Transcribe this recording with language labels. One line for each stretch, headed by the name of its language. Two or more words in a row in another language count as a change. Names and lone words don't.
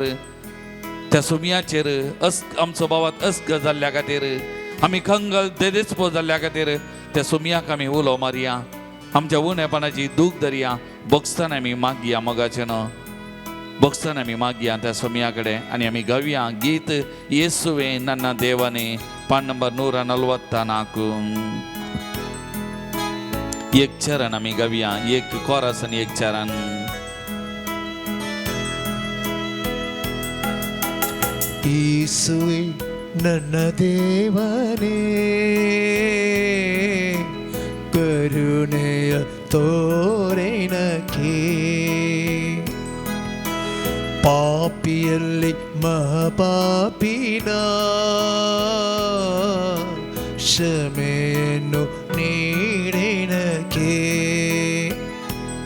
Konkani: त्या सोमयाचेर आमचो भावात अस्क जाल्ल्या खातीर, आमी खंगल देदेस्पो जाल्ल्या खातीर त्या सोमयाक आमी उलो मारया, आमच्या उणेपणाची दूख धरया, बोगसतान आमी मागया मोगाचें न्हू. बोगसतान आमी मागया त्या सोमया कडेन. आनी आमी गावया गीत येसुवे नन्ना देवाने, पान नंबर 144. एक चरण आमी गावया, एक कोरस आनी एक चरण.
Kannada: ಯೇಸುವೆ ನನ್ನ ದೇವನೇ, ಕರುಣೆಯ ತೋರೆನಕ್ಕೆ, ಪಾಪಿಯಲ್ಲಿ ಮಹಾಪಾಪಿನ ಕ್ಷಮೆಯನ್ನು ನೀಡೆನಕ್ಕೆ.